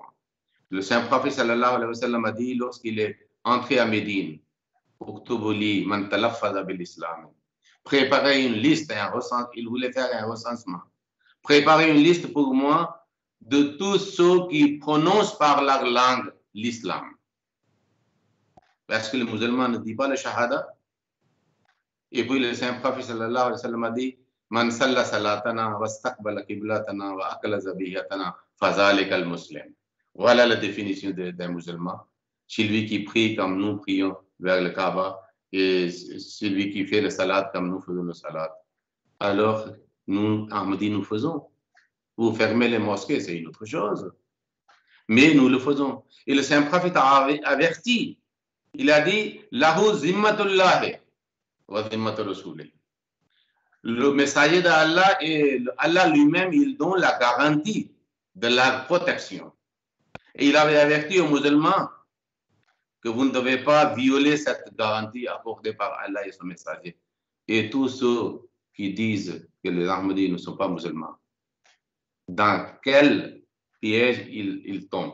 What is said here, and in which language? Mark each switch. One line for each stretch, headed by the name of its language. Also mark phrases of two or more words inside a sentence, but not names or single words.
French: Le Saint-Prophète
Arabic: صلى الله عليه وسلم
French: a dit, lorsqu'il est entré à Médine, préparez une liste, il voulait faire un recensement. Préparez une liste pour moi de tous ceux qui prononcent par leur langue l'islam. Parce que le musulman ne dit pas le shahada. Et puis le Saint-Prophète
Arabic: صلى الله عليه وسلم
French: a dit,
Arabic: من صلى صلاتنا واستقبل قبلتنا وأكل ذبيحتنا فذلك المسلم.
French: Voilà la définition d'un musulman. Celui qui prie comme nous prions vers le Kaaba et celui qui fait le salat comme nous faisons le salat. Alors, nous, Ahmadi, nous faisons. Vous fermez les mosquées, c'est une autre chose. Mais nous le faisons. Et le Saint-Prophète a averti. Il a dit,
Arabic: له ذمة الله وذمة الرسول.
French: Le messager d'Allah et Allah lui-même, il donne la garantie de la protection. Et il avait averti aux musulmans que vous ne devez pas violer cette garantie accordée par Allah et son messager. Et tous ceux qui disent que les Ahmadis ne sont pas musulmans, dans quel piège ils tombent?